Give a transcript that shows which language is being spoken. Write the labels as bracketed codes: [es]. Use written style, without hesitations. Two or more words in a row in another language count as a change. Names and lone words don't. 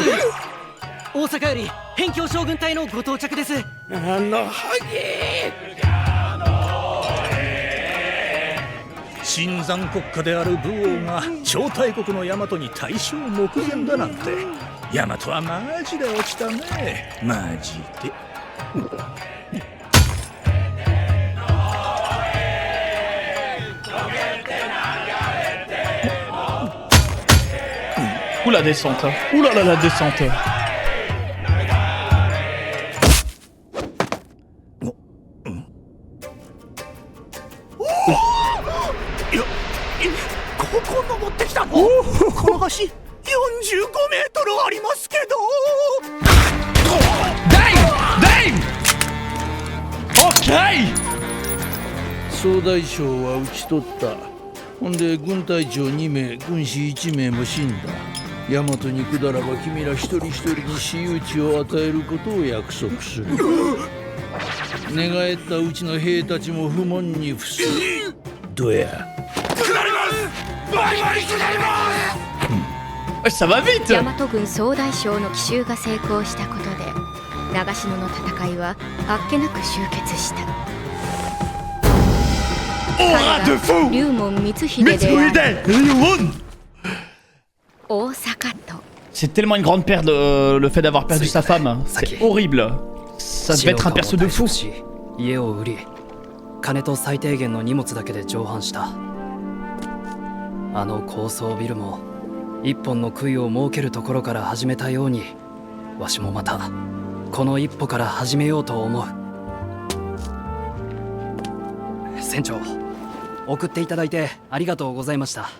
[ja] 大阪より辺境将軍隊のご到着です。あのハゲ新山国家である武王が超大国の大和に大勝目前だなんて。大和はマジで落ちたね。マジで。 [fr] Ouh la descente. Ouh là là la descente. [ja] ここ登ってきたの？この橋45メートルありますけど。 [en] Dave! OK! [ja] 総大将は討ち取った。ほんで軍隊長2名、軍師1名も死んだ。大和に下らば君ら一人一人に私有地を与えることを約束する。寝返ったうちの兵たちも不問に付す。どや。 [fr] Ça va vite! [ja] 大和軍総大将の奇襲が成功したことで長篠の戦いはあっけなく終結した。 [fr] Aura de fou! [ja] 龍門光秀で大阪と [fr] C'est tellement une grande perte le fait d'avoir perdu sa femme. C'est horrible. Ça devait être un perso de fou. [ja] 家を売り金と最低限の荷物だけで上阪した。あの高層ビルも一本の杭を設けるところから始めたようにわしもまたこの一歩から始めようと思う。船長、送っていただいてありがとうございました。